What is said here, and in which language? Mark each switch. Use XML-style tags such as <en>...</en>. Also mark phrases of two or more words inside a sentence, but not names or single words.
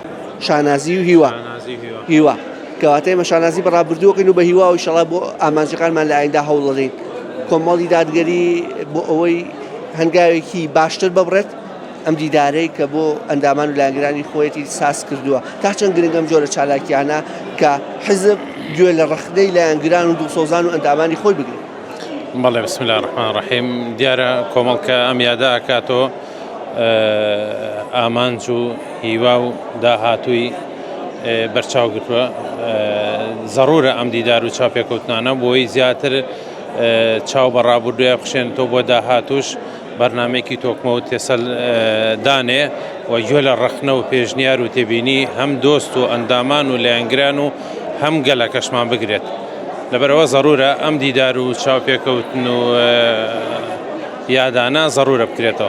<ckb>شانازی و هیوا کەواتە ئێمە شانازی بەڕابردووەکەین و بە هیوا و ئینشاڵڵا بۆ ئامانجەکانمان لە ئایندا هەوڵ دەدەین کۆمەڵی دادگەری بۆ ئەوەی هەنگاوێکی باشتر ببڕێت ئەم دیدارەی کە بۆ ئەندامان و لایەنگرانی خۆیەتی ساس کردووە تا چەند گرنگەم جۆرە چالاکیانە کە حزب گوێ لە ڕەخنەی لایەنگران و دڵسۆزان و ئەندامانی خۆی بگرێت. بەڵێ</ckb> <ar>بسم الله الرحمن الرحیم</ar> <ckb>دیارە کۆمەڵکە ئەم یادا ئەکاتەوە ئامانج و هیوا و داهاتووی بەرچاو گرتووە زەڕورە ئەم دیدار و چاپێکەوتنانە بۆی زیاتر چاو بە ڕابردوویە بخشێنێتەوە بۆ داهاتوش بەرنامێکی تۆکمە و تێسەل دانێ و گوێ لە ڕەخنە و پێشنیار و تێبینی هەم دۆست و ئەندامان و لایەنگران و هەم گەلەکەشمان بگرێت لەبەرەوە زەڕورە ئەم دیدار و چاوپێکەوتن و یادانە زەڕورە بکرێتەوە.</ckb>